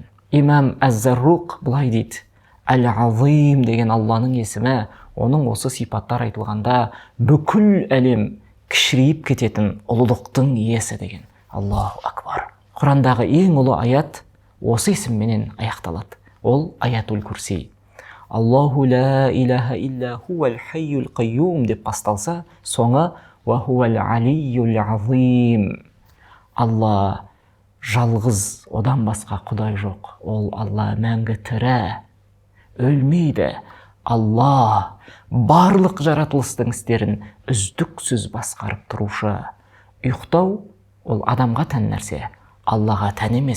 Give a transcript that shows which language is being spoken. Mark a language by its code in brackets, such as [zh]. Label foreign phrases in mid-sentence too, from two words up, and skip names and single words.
[kk] Имам Әз-Зарруқ былай дейді: Әл-Азим деген Алланың есімі, оның осы сипаттар айтылғанда бүкіл әлем кішірейіп кететін ұлылықтың иесі деген. [ar] الله أكبر. [kk] Құрандағы ең ұлы аят осы есімменен аяқталады. Ол [ar] آية الكرسي. الله لا إله إلا هو الحي القيوم [kk] деп басталса, соңы [ar] وهو العلي العظيم. [kk] Алла жалғыз, одан басқа құдай жоқ. Ол Алла мәңгі тірі, өлмейді. Алла барлық жаратылыстың істерін үздіксіз басқарып тұрушы. Ұйықтау ол адамға тән нәрсе, Аллаға тән емес.